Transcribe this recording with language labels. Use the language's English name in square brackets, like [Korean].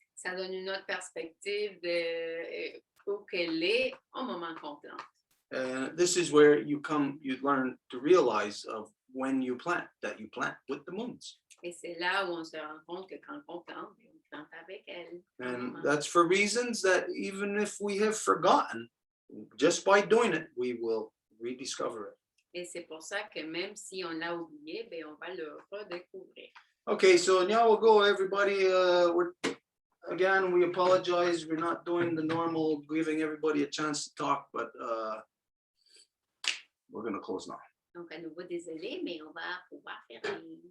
[French] Ça donne une autre perspective de où qu'elle est au moment qu'on plante. [English] This is where you learn to realize of when you plant, that you plant with the moons. [French] Et c'est là où on se rend compte que quand on plante avec elle. [English] And that's for reasons that even if we have forgotten, just by doing it, we will rediscover it. [French] Et c'est pour ça que même si on l'a oublié, ben on va le redécouvrir. [English] Okay, so now we'll go, everybody. Again, we apologize. We're not doing the normal, giving everybody a chance to talk, but we're going to close now. [French] Donc, à nouveau, désolé, mais on va pouvoir fermer.